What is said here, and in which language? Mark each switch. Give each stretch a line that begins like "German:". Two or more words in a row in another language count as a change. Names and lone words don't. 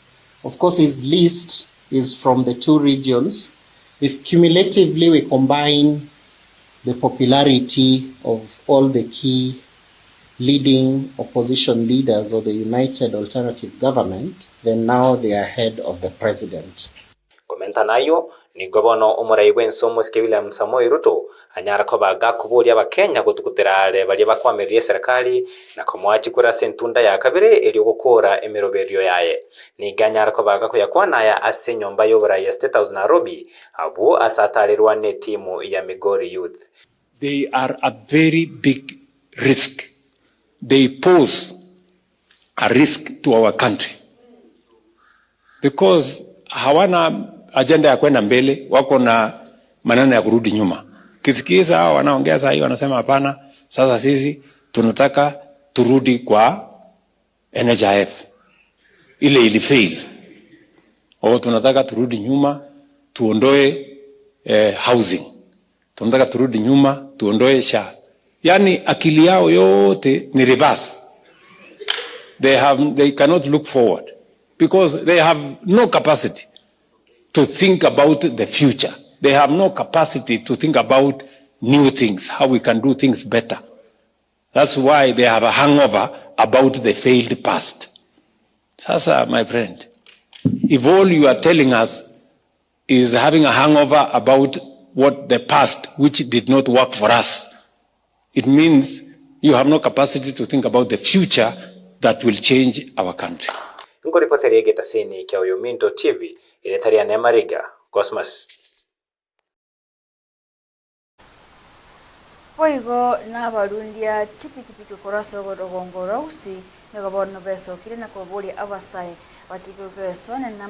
English: Of course, his list is from the 2 regions. If cumulatively we combine the popularity of all the key leading opposition leaders of the United Alternative Government, then now they are ahead of the president.
Gusii: Komenta nayo ni gobono omurai wenso musike William Samoei Ruto anyarako bagakuburia abakenya gutukuterare bali bakwamirie serikali na komwachikura sentunda ya kabere eri gukora emiroberio yaye ni ganyarako bagakuyakwana ya ase nyomba y'oburai ya State House Nairobi abu asatalirwa ne timu ya Migori Youth.
English: They are a very big risk. They pose a risk to our country because
Swahili: hawana agenda ya kwenda mbele, wako na maneno ya kurudi nyuma. Kisikiza hao wanaongea sasa hivi wanasema hapana, sasa sisi tunataka turudi kwa NHIF ile ilifail. Au tunataka turudi nyuma tuondoe housing. Tunataka turudi nyuma tuondoe SHA.
English: Yani akili yao yote ni reverse. They cannot look forward because they have no capacity to think about the future. They have no capacity to think about new things, how we can do things better. That's why they have a hangover about the failed past. Sasa, my friend, if all you are telling us is having a hangover about what the past, which did not work for us, it means you have no capacity to think about the future that will change our country.
Gusii: Ngoripoteri egeta seni kya Oyominto TV iletaria ne Mariga Cosmas. Poigo na barundia chipikipiki koraso godogongoro usi negabono beso kirina kobuli abasai batikuke sone na